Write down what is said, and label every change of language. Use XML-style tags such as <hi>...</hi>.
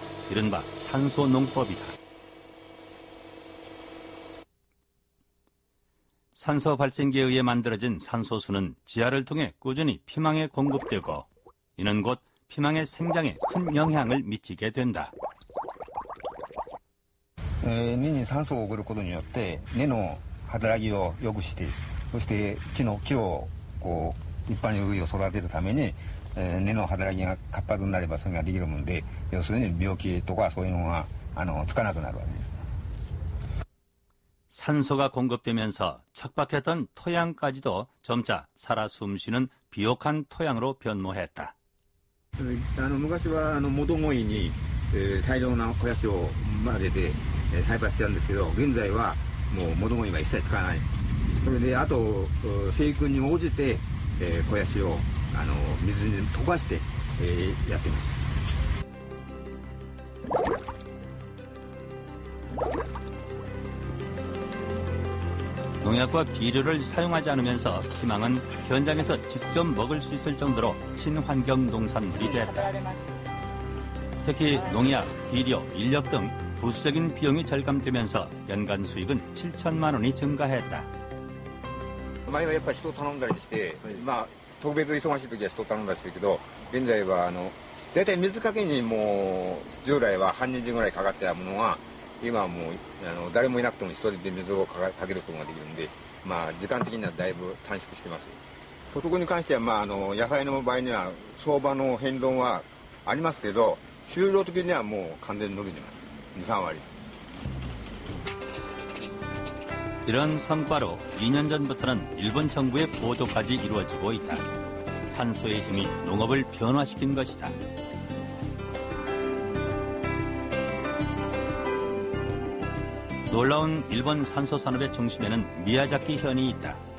<ko>이른바 산소 농법이다. 산소 발생기에 의해 만들어진 산소수는 지하를 통해 꾸준히 피망에 공급되고 이는 곧 피망의 생장에 큰 영향을 미치게 된다.</ko> <ja>根に酸素を送ることによって根の働きを良くしてそして木をこう一般に上を育てるために根の働きが活発になればそれができるもんで要するに病気とかそういうのがつかなくなるわけです。</ja> <ko>산소가 공급되면서 척박했던 토양까지도 점차 살아 숨쉬는 비옥한 토양으로 변모했다.</ko> <ja>昔は元鯉に大量な肥やしを混ぜて栽培してたんですけど現在はもう元鯉は一切使わない。それであと生育に応じて肥やしを水に溶かしてやっています。</ja> <ko>농약과 비료를 사용하지 않으면서 피망은 현장에서 직접 먹을 수 있을 정도로 친환경 농산물이 됐다. 특히 농약, 비료, 인력 등 부수적인 비용이 절감되면서 연간 수익은 7천만 원이 증가했다.</ko> <ja>前はやっぱり人を頼んだりして、まあ特別忙しい時は人を頼んだりしてるけど、現在はだいたい水かけにもう従来は半日ぐらいかかってたものが。今はもう誰もいなくても一人で水をかけることができるんで、まあ、時間的にはだいぶ短縮してます。所得に関しては、まあ、野菜の場合には相場の変動はありますけど収量的にはもう完全に伸びてます。 2、3割。</ja> <ko>이런 성과로 2년 전부터는 일본 정부의 보조까지 이루어지고 있다. 산소의 힘이 농업을 변화시킨 것이다. 놀라운 일본 산소 산업의 중심에는 미야자키 현이 있다.</ko>